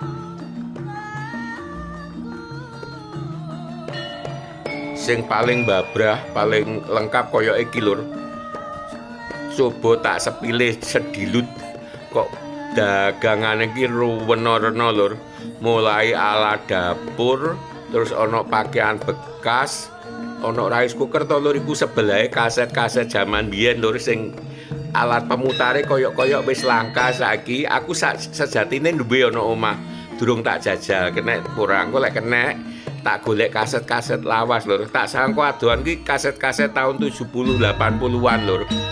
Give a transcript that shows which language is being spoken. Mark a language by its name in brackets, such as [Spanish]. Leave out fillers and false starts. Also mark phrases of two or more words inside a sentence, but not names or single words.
[Javanese] Sing paling babrah, paling lengkap kaya iki lur. Coba tak sepilih sedilut kok dagangan iki ruwena-rena lur. Mulai ala dapur, terus ono pakaian bekas, ono [English] rice cooker [Javanese] to lur, iku sebelahe kaset-kaset zaman biyen lur sing alat pemutare koyok-koyok wis langka saiki. Aku sejatine duwe ono omah, durung tak jajal, kena kurang kok lek kena tak golek kaset-kaset lawas lur. Tak sangko adohan ki kaset-kaset tahun 70 80-an lur.